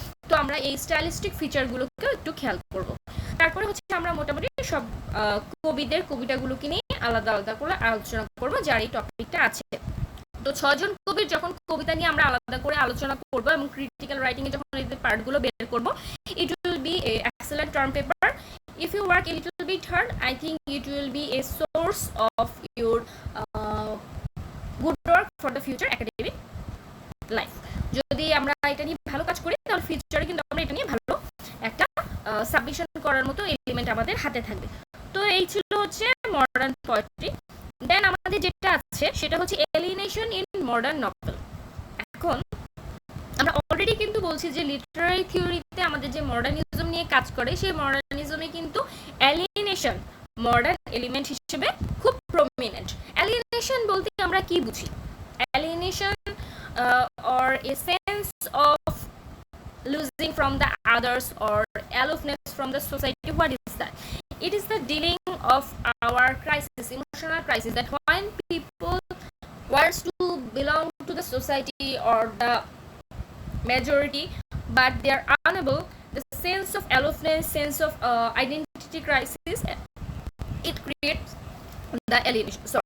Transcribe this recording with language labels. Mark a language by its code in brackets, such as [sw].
[bn] তো আমরা এই স্টাইলিস্টিক ফিচারগুলোকে একটু খেয়াল করব। তারপরে হচ্ছে আমরা মোটামুটি সব কবিদের কবিতাগুলোকে নিয়ে আলাদা আলাদা করে আলোচনা করব যার এই টপিকটা আছে। তো 6 জন কবির যখন কবিতা নিয়ে আমরা আলাদা করে আলোচনা করব এবং ক্রিটিক্যাল রাইটিং এ যখন এই পার্টগুলো বের করব, [en] it will be a excellent term paper. If you work a little bit hard, I think it will be a source of your good work for the future academic life. [bn] যদি আমরা এটা নিয়ে ভালো কাজ করি তাহলে ফিউচারে কিন্তু আমরা এটা নিয়ে ভালো একটা সাবমিশন করার মতো এলিমেন্ট আমাদের হাতে থাকবে। তো এই ছিল হচ্ছে মডার্ন পোয়েট্রি। দেন আমাদের যে আছে সেটা হচ্ছে এলিয়েনেশন ইন মডার্ন নভেল। এখন আমরা অলরেডি কিন্তু বলছি যে লিটারারি থিওরিতে আমাদের যে মডার্নিজম নিয়ে কাজ করে সেই মডার্নিজমে কিন্তু এলিয়েনেশন মডার্ন এলিমেন্ট হিসেবে খুব প্রমিনেন্ট। এলিয়েনেশন বলতে আমরা কি বুঝি? [en] Alienation or a sense of losing from the others or aloofness from the society. What is that? It is the dealing of our crisis, emotional crisis, that when people wants to belong to the society or the majority but they are unable, the sense of aloofness, sense of identity crisis, it creates the alienation.